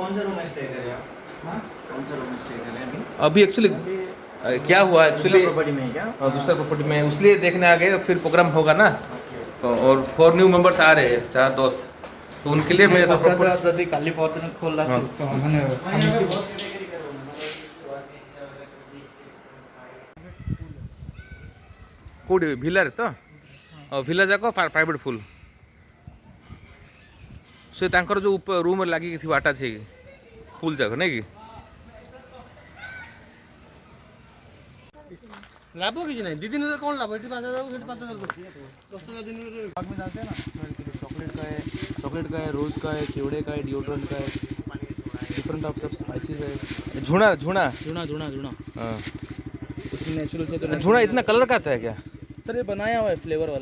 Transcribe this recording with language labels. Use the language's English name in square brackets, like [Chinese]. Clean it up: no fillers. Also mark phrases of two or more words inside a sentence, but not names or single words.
[Hindi] अभी कौन सा रूम में स्टे कर रहे हैं आप हां कौन सा रूम में स्टे कर रहे हैं अभी एक्चुअली क्या हुआ एक्चुअली प्रॉपर्टी में है क्या? दूसरा प्रॉपर्टी में, इसलिए देखने आ गए, फिर प्रोग्राम होगा ना, और 4 [English] new members [Hindi] आ रहे हैं, 4 दोस्त, तो उनके लिए मैं तो property- काली फॉर्च्यूनर खोल रहा [Odia] କୋଉଠି ଭିଲାରେ ତ ଭିଲା ଯାକ [English] private full, [Odia] ସେ ତାଙ୍କର ଯେଉଁ ରୁମ୍ ଲାଗିକି ଥିବ ଆଟାଚ୍ ହେଇକି ଫୁଲ୍ ଯାକ ନାଇଁ କି? ଲାଭ କିଛି ନାହିଁ, 2 ଦିନରେ କ'ଣ ଲାଭ? ଏଠି 5,000 ସେଠି 5,000 [Hindi] 10,000 दिन में डालते हैं ना। चॉकलेट का है, रोज़ का है, केवड़े का है, डिओड्रेंट का है, [English] different of [Hindi] सब स्पाइसेस है। झुणा झुणा झुणा हाँ। इसमें नेचुरल से तो झुणा इतना कलर का आता है क्या? सर ये बनाया हुआ है फ्लेवर वाला।